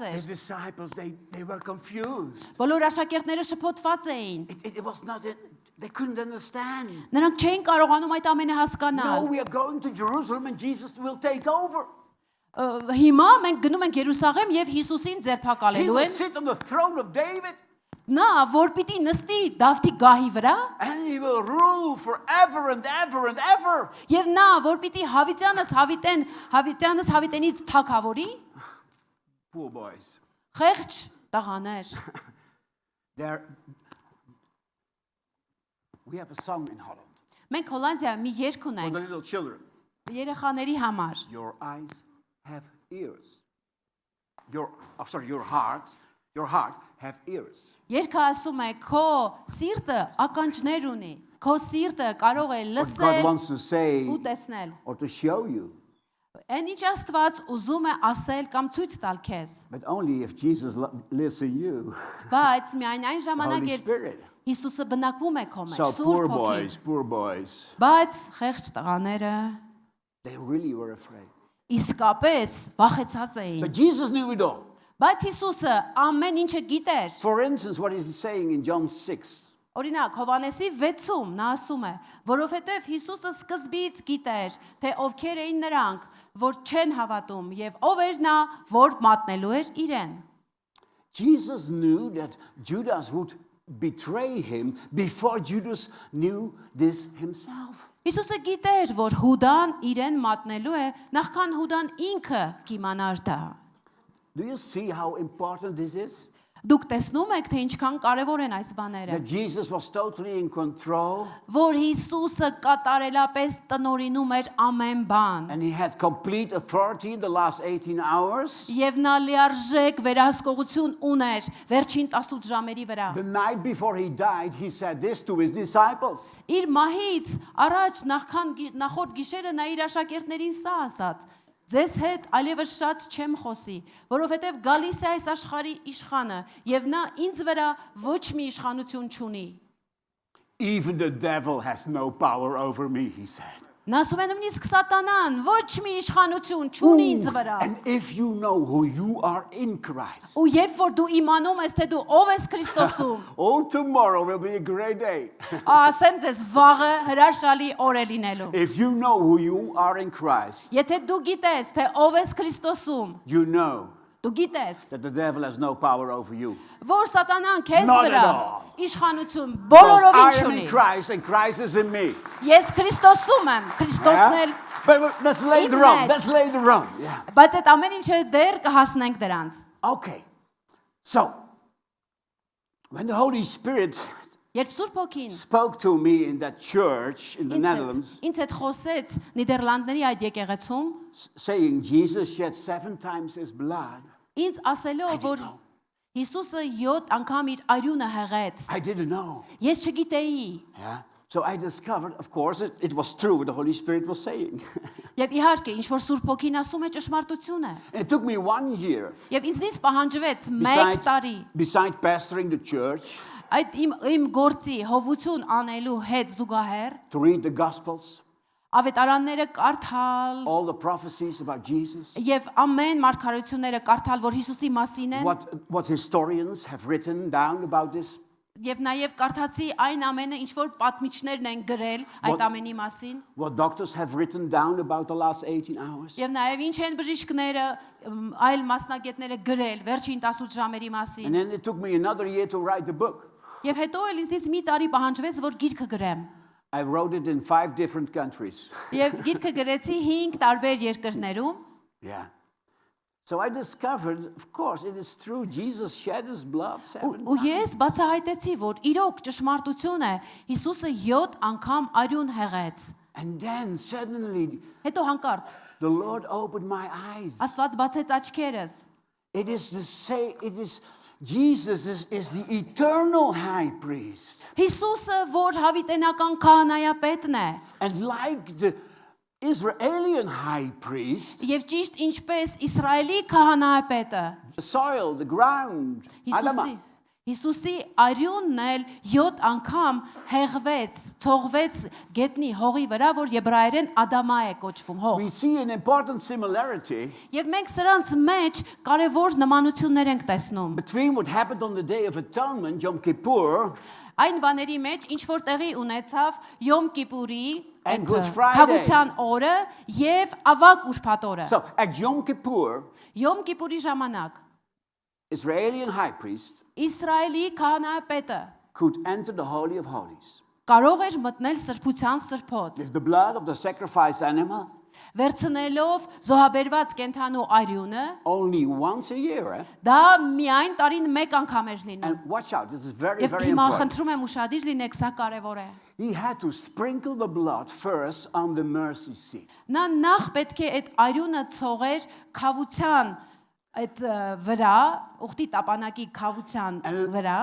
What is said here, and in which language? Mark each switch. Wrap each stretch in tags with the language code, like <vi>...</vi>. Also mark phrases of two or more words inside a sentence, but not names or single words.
<en>The</en> <hy>էր։</hy> <en>disciples, they were confused.</en> <hy>Բոլոր աշակերտները շփոթված էին։</hy> <en>It was not, they couldn't understand.</en> <hy>Նրանք չէին կարողանում այդ ամենը</hy> <en>No,</en> <hy>հասկանալ։</hy> <en>we are going to Jerusalem and Jesus will take over.</en> <hy>Հիմա մենք գնում ենք Երուսաղեմ եւ Հիսուսին</hy> <en>He</en> <hy>ձերբակալելու</hy> <en>will</en> <hy>են։</hy> <en>sit on the throne of David</en> <hy>Նա որ պիտի նստի Դավթի գահի վրա</hy> <en>and he will rule forever and ever and ever.</en> <hy>եւ նա որ պիտի Հավիտյանս հավիտենից թագավորի,</hy> <en>Poor boys.</en> <hy>խեղճ տղաներ։</hy> <en>We have a song in Holland</en> <hy>Մենք Հոլանդիա մի երգ</hy> <en>for the</en> <hy>ունենք</hy> <en>little children.</en> <hy>երեխաների համար։</hy> <en>Your eyes have ears. Your heart have ears.</en> <hy>Երգը ասում է քո սիրտը ականջներ ունի, քո սիրտը կարող է</hy> <en>What God</en> <hy>լսել</hy> <en>wants to say</en> <hy>ու տեսնել։</hy> <en>or to show you,</en> <hy>Այն ինչ Աստված ուզում է ասել կամ ցույց տալ քեզ,</hy> <en>but only if Jesus lives in you.</en> <hy>բայց միայն այն</hy> <en>The</en> <hy>ժամանակ</hy> <en>Holy</en> <hy>երբ</hy> <en>Spirit.</en> <hy>Հիսուսը բնակվում է քո մեջ,</hy> <en>So</en> <hy>Սուրբ Հոգին։</hy> <en>poor boys,</en> <hy>Բայց խեղճ տղաները</hy> <en>they really were afraid.</en> <hy>իսկապես վախեցած էին։</hy> <en>But Jesus knew it all.</en> <hy>Բայց Հիսուսը ամեն ինչը գիտեր։</hy> <en>For instance, what is he saying in John 6?</en> <hy>Օրինակ, Հովանեսի 6-ում նա ասում է, որովհետև Հիսուսը սկզբից գիտեր, թե ովքեր էին նրանք, որ չեն հավատում, եւ ով էր նա, որ մատնելու էր իրեն։</hy> <en>Jesus knew that Judas would betray him before Judas knew this himself.</en> <hy>Հիսուսը գիտեր, որ Հուդան իրեն մատնելու է, նախքան Հուդան ինքը կիմանար դա։</hy> <en>Do you see how important this is?</en> <hy>Դուք տեսնում եք, թե ինչքան կարևոր են այս բաները։</hy> <en>That Jesus was totally in control</en> <hy>Որ Հիսուսը կատարելապես տնորինում էր ամեն բան։</hy> <en>and he had complete authority in the last 18 hours.</en> <hy>Եվ նա լիարժեք վերահսկողություն ուներ վերջին 18 ժամերի վրա։</hy> <en>The night before he died, he said this to his disciples.</en> <hy>Իր մահից առաջ նախորդ գիշերը նա իր աշակերտներին սա ասաց. Ձեզ հետ այլևս շատ չեմ խոսի, որովհետև գալիս է այս աշխարհի իշխանը, եւ նա ինձ վրա ոչ մի իշխանություն չունի։</hy> <en>Even the devil has no power over me, he said.</en> <hy>Նա ասում է նույնիսկ սատանան ոչ մի իշխանություն չունի ինձ վրա։</hy> <en>And if you know who you are in Christ,</en> <hy>Ու երբ որ դու իմանում ես, թե դու ով ես Քրիստոսում,</hy> <en>oh, tomorrow will be a great day.</en> <hy>ասեմ ձեզ վաղը հրաշալի օր է լինելու։</hy> <en>If you know who you are in Christ,</en> <hy>Եթե դու գիտես, թե ով ես Քրիստոսում,</hy> <en>you know</en> <hy>դու գիտես,</hy> <en>that the devil has no power over you.</en> <hy>որ սատանան քեզ</hy> <en>Not at</en> <hy>վրա</hy> <en>all.</en> <hy>իշխանություն</hy> <en>Because</en> <hy>բոլորովին</hy> <en>I am</en> <hy>չունի։</hy> <en>in Christ and Christ is in me.</en> <hy>Ես Քրիստոսում եմ, Քրիստոսն էլ,</hy> <en>But that's later on. That's later on. Yeah.</en> <hy>բայց այդ ամեն ինչը դեռ կհասնենք դրանց։</hy> <en>Okay. So, when the Holy Spirit</en> <hy>Երբ Սուրբ Հոգին</hy> <en>spoke to me in that church in the Netherlands,</en> <hy>ինձ հետ խոսեց Նիդերլանդների այդ եկեղեցում,</hy> <en>saying Jesus shed 7 times his blood,</en> <hy>ինձ ասելով, որ</hy> <en>know.</en> <hy>Հիսուսը 7 անգամ իր արյունը հեղեց։</hy> <en>I didn't know.</en> <hy>Ես չգիտեի։</hy> <en>Yeah. So I discovered, of course, it was true what the Holy Spirit was saying.</en> <hy>Եվ իհարկե, ինչ որ Սուրբ Հոգին ասում է, ճշմարտություն է։</hy> <en>And it took me 1 year,</en> <hy>Եվ ինձնից պահանջվեց 1 տարի</hy> <en>beside pastoring the church,</en> <hy>այդ իմ գործի հովություն անելու հետ զուգահեռ</hy> <en>to read the Gospels,</en> <hy>ավետարանները կարդալ</hy> <en>all the prophecies about Jesus,</en> <hy>եւ ամեն մարգարեությունները կարդալ, որ Հիսուսի մասին են,</hy> <en>what historians have written down about this.</en> <hy>եւ նաեւ կարդացի այն ամենը, ինչ որ պատմիչներն են գրել այդ ամենի մասին,</hy> <en>What doctors have written down about the last 18 hours.</en> <hy>եւ նաեւ ինչ են բժիշկները, այլ մասնագետները գրել վերջին 18 ժամերի մասին։</hy> <en>And then it took me another year to write the book.</en> <hy>Եվ հետո էլ ինձից մի տարի պահանջվեց, որ գիրքը գրեմ։</hy> <en>I wrote it in 5 different countries.</en> <hy>Եվ գիրքը գրեցի 5 տարբեր երկրներում։</hy> <en>Yeah. So I discovered, of course, it is true, Jesus shed his blood 7</en> <hy>Ու</hy> <en>times.</en> <hy>ես բացահայտեցի, որ իրոք ճշմարտություն է, Հիսուսը 7 անգամ արյուն հեղեց։</hy> <en>And then suddenly</en> <hy>Հետո հանկարծ</hy> <en>the Lord opened my eyes.</en> <hy>Աստված բացեց աչքերս։</hy> <en>It is the same, Jesus is the eternal high priest.</en> <hy>Հիսուսը, որ հավիտենական քահանայապետն է,</hy> <en>And like the Israeli high priest,</en> <hy>եւ ճիշտ ինչպես Իսրայելի քահանայապետը,</hy> <en>the soil, the ground, Adama.</en> <hy>Հիսուսի արյունն էլ 7 անգամ հեղվեց, ցողվեց գետնի հողի վրա, որ եբրայերեն Ադամա է կոչվում, հող։</hy> <en>We see an important similarity</en> <hy>Եվ մենք սրանց մեջ կարևոր նմանություններ ենք տեսնում։</hy> <en>between what happened on the Day of Atonement, Yom Kippur,</en> <hy>Այն բաների մեջ, ինչ որ տեղի ունեցավ Յոմ Կիպուրի</hy> <en>And</en> <hy>այդ</hy> <en>Good Friday.</en> <hy>քավության օրը եւ ավագ ուրբաթ օրը։</hy> <en>so at Yom Kippur,</en> <hy>Յոմ Կիպուրի ժամանակ</hy> <en>Israeli high priest</en> <hy>Իսրայելի քահանայապետը</hy> <en>could enter the Holy of Holies</en> <hy>կարող էր մտնել սրբության սրբոց,</hy> <en>with the blood of the sacrificed animal</en> <hy>վերցնելով զոհաբերված կենդանու արյունը,</hy> <en>only once a year.</en> <hy>դա միայն տարին 1 անգամ էր լինում։</hy> <en>And watch out, this is very,</en> <hy>Եվ</hy> <en>very</en> <hy>հիմա</hy> <en>important.</en> <hy>խնդրում եմ ուշադիր լինեք, սա կարևոր է։</hy> <en>He had to sprinkle the blood first on the mercy seat.</en> <hy>Նա նախ պետք է այդ արյունը ցողեր քավության այդ վրա, ուխտի տապանակի քավության վրա,</hy>